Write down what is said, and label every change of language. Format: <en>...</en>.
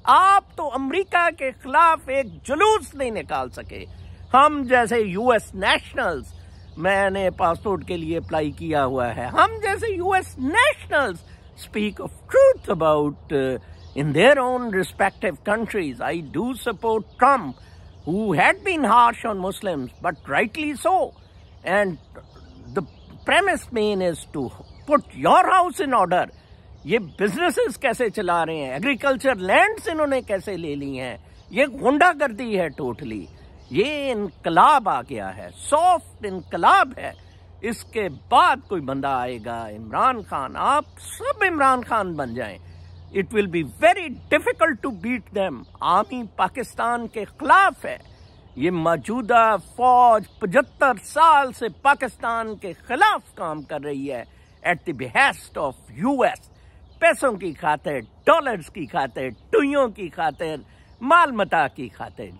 <hi>आप तो अमेरिका के खिलाफ एक जुलूस नहीं निकाल सके। हम जैसे यूएस नेशनल्स, मैंने पासपोर्ट के लिए अप्लाई किया हुआ है, हम जैसे US nationals</hi> <en>Speak of truth about in their own respective countries. I do support Trump, who had been harsh on Muslims, but rightly so. And the premise main is to put your house in order.</en> <hi>ये businesses कैसे चला रहे हैं, agriculture lands इन्होंने कैसे ले ली हैं, ये गुंडागर्दी है टोटली। ये इनकलाब आ गया है, सॉफ्ट इनकलाब है। इसके बाद कोई बंदा आएगा, इमरान खान, आप सब इमरान खान बन जाएं।</hi> <en>It will be very difficult to beat them.</en> <hi>Army Pakistan के खिलाफ है। ये मौजूदा फौज 75 साल से पाकिस्तान के खिलाफ काम कर रही है,</hi> <en>At the behest of US.</en> <hi>पैसों की खातिर, डॉलर्स की खातिर, टुइयों की खातिर, माल मता की खातिर।</hi>